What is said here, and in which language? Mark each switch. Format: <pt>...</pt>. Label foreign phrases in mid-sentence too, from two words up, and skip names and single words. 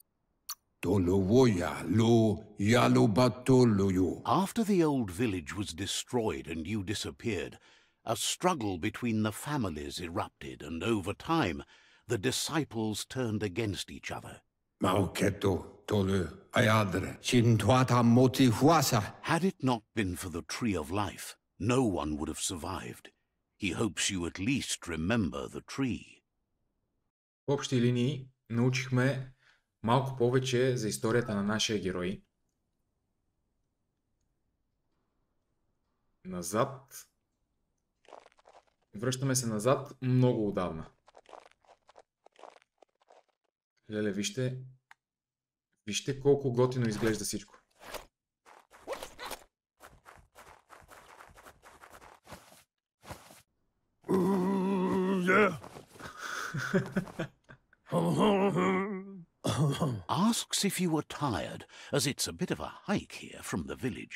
<en>After the old village was destroyed and you disappeared, a struggle between the families erupted, and over time, the disciples turned against each other. Had it not been for the tree of life, no one would have survived. He hopes you at least remember the tree.</en> <bg>В общи линии научихме малко повече за историята на нашия герой. Назад. Връщаме се назад много отдавна. Леле, вижте колко готино изглежда всичко.</bg> <en>Asks if you were tired, as it's a bit of a hike here from the village.</en>